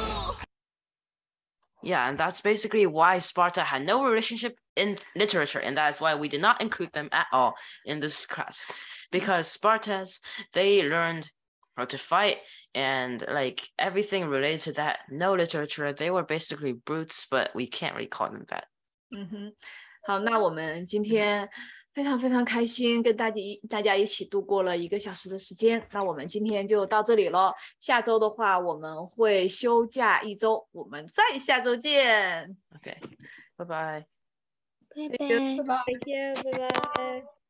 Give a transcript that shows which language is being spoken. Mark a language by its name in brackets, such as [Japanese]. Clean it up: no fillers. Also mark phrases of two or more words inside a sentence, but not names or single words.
[English] Yeah, and that's basically why Sparta had no relationship in literature, and that's why we did not include them at all in this class. Because Spartans, they learned how to fight and like everything related to that. No literature, they were basically brutes, but we can't really call them that. [Chinese] 好，那我们今天非常非常开心，跟大家一起度过了1个小时的时间。那我们今天就到这里了。下周的话，我们会休假1周，我们再下周见。 [English] Okay, bye bye. Bye bye. Thank you. Bye bye.